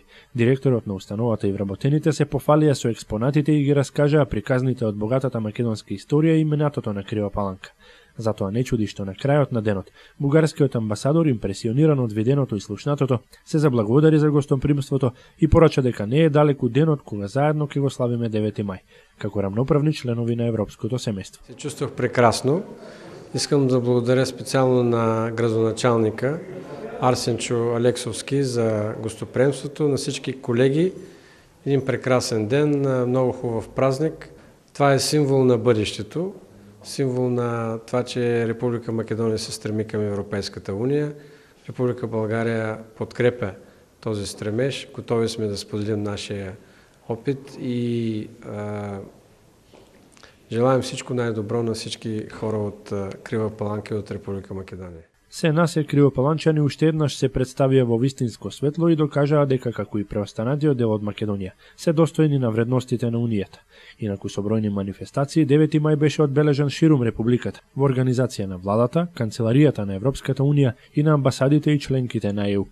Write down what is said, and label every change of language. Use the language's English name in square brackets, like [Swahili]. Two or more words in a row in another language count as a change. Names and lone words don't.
[Macedonian] Директорот на установата и вработените се пофалија со експонатите и ги раскажаа приказните од богатата македонска историја и именатото на Крива Паланка. Затоа не чуди што на крајот на денот, бугарскиот амбасадор, импресиониран од виденото и слушнатото, се заблагодари за гостопримството и порача дека не е далеку денот кога заедно ќе го славиме 9 мај, како рамноправни членови на Европското семејство. Се чувствував прекрасно. [Bulgarian] Искам да благодаря специјално на градоначалника Арсенчо Алексовски за гостоприемството, на всички колеги. Един прекрасен ден, много хубав празник. Това е символ на бъдещето. Символ на това, че Република Македонија се стреми към Европейската унија. Република България подкрепя този стремеж. Готови сме да споделим нашия опит и желаем всичко най-добро на всички хора от Крива Паланка и от Република Македонија. [Macedonian] Се нас е кривопаланчани уште еднаш се представија во вистинско светло и докажаа дека како и преостанатиот дел од Македонија се достојни на вредностите на Унијата. Инаку со бројни манифестации 9 мај беше одбележан ширум републиката во организација на владата, Канцеларијата на Европската унија и на амбасадите и членките на ЕУ.